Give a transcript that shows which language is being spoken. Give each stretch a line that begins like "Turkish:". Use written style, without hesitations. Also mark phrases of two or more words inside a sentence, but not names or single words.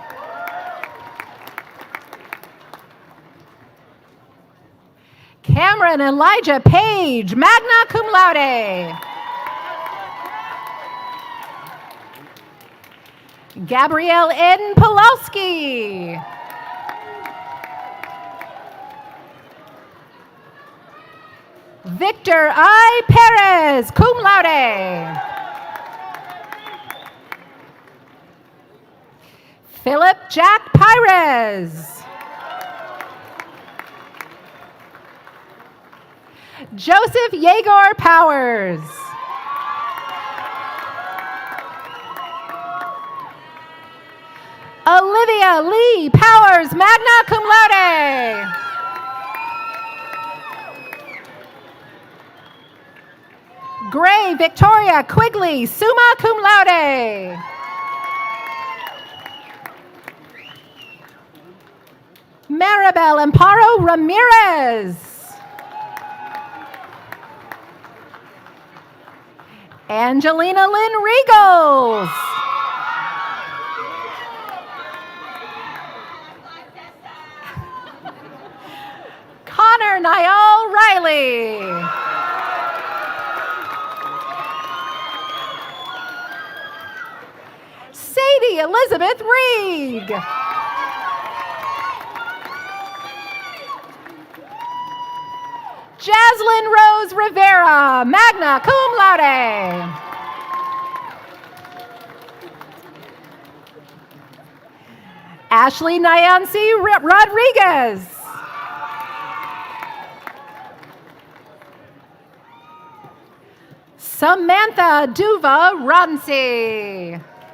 English: Cameron Elijah Page,
Latin: magna cum laude.
English: Gabrielle N. Pulowski. Victor I. Perez,
Latin: cum laude.
English: Philip Jack Pires. Joseph Yegor Powers. Olivia Lee Powers,
Latin: magna cum laude.
English: Gray Victoria Quigley,
Latin: summa cum laude.
English: Maribel Amparo Ramirez. Angelina Lynn Regals. Connor Niall Riley. Sadie Elizabeth Reed. Jaslyn Rose Rivera,
Latin: magna cum laude.
English: Ashley Nyancy Rodriguez. Samantha Duva Ronsi.